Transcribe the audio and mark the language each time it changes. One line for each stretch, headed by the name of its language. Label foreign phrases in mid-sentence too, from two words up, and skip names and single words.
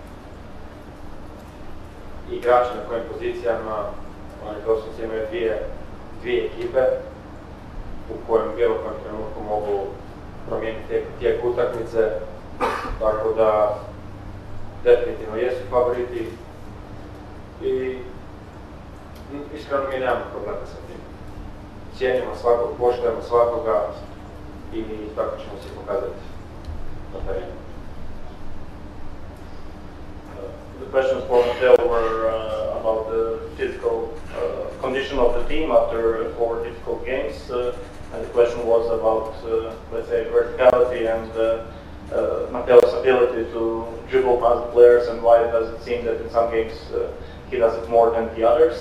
Croatian: igrači na kojim pozicijama, oni doslovno imaju dvije ekipe u kojem u bilo kojem trenutku mogu promijeniti tijek utakmice, tako da definitivno jesu favoriti i iskreno mi nemamo problema sa tim. Cijenimo svakog, poštujemo svakoga i tako ćemo se pokazati na terenu.
English: The questions for Mateo were about the physical condition of the team after 4 difficult games. And the question was about, let's say, verticality and Mateo's ability to dribble past the players, and why does it seem that in some games he does it more than the others.